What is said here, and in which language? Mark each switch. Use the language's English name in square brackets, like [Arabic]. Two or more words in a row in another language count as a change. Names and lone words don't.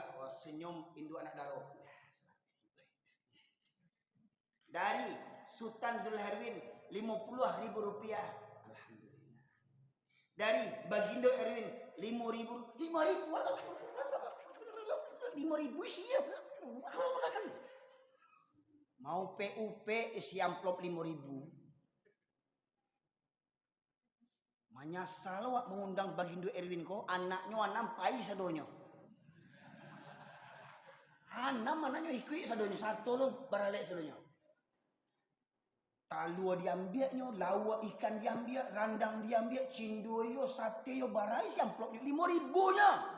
[Indonesian] Wah, senyum Indo anak daro. Dari Sultan Zulherwin 50.000 rupiah. Alhamdulillah. Dari Bagindo Erwin 5.000 sih ya. Mau PUP isi amplop 5.000. [Minangkabau] Manyasal wak mengundang Bagindo Erwin ko anaknya anam pai sadonyo. Anam anaknya ikui sadonyo satu lo baralek sadonyo. Talua diambilnya, lawa ikan diambil, randang diambil, cindo yo, sate yo barai si amplop 5.000 nya.